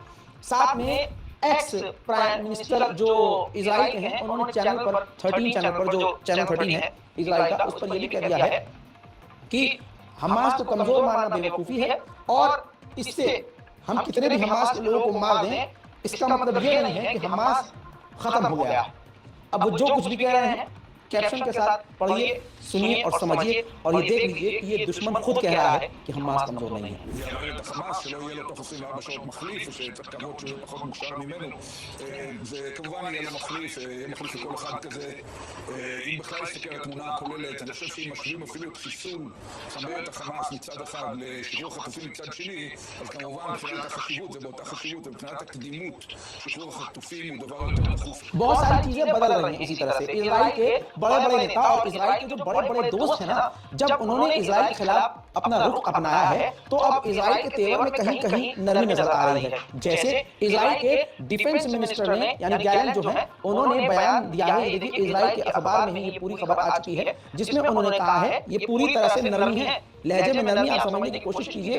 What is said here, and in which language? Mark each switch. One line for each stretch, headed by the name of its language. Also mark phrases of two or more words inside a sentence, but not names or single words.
Hindi: साथ में
English: ex prime minister
Hindi: जो इजराइल के हैं, उन्होंने चैनल पर 13 चैनल पर, जो चैनल 13 है इजराइल का, उस पर ये भी कह दिया है कि हमास को कमजोर मानना बेवकूफी है और इससे हम कितने भी हमास के लोगों को मार दें, इसका मतलब ये नहीं है कि हमास खत्म हो गया। अब वो जो कुछ भी कह रहे हैं कैप्शन के साथ पढ़िए, सुनिए और समझिए और ये देख लीजिए कि ये दुश्मन खुद कह रहा है कि हमास कमजोर नहीं है।
Hebrew: שלא יהיה לו תוך 24 שעות מחליף, ושצריך לקוות שהוא יהיה פחות מוכשר ממנו. וכמובן יהיה לו מחליף, יהיה מחליף לכל אחד כזה. אם בכלל יסתכל על התמונה הכוללת, אני חושב שאם משווים אפילו את חיסול חמ"ל החמאס מצד אחד לשחרור החטופים מצד שני, אז כמובן מבחינת החשיבות, זה באותה חשיבות, ומבחינת הקדימות, שחרור החטופים הוא דבר יותר דחוף.
Hindi: बहुत सारी चीजें बदल रही हैं इसी तरह से। इजराइल के बड़े बड़े नेता और इजराइल के जो बड़े बड़े दोस्त हैं ना, जब उन्होंने इजराइल के खिलाफ अपना रुख अपनाया है तो अब इजराइल के तेवर में कहीं कहीं नरमी नजर आ रही है। जैसे इजराइल के
English: defence minister
Hindi: ने यानी गैलेंट जो है, उन्होंने बयान दिया है, ये देखिए इजराइल के अखबार में ही ये पूरी खबर आ चुकी है, जिसमें उन्होंने कहा है, ये पूरी तरह से नरमी है, लहजे में नरमी आप समझने की कोशिश कीजिए।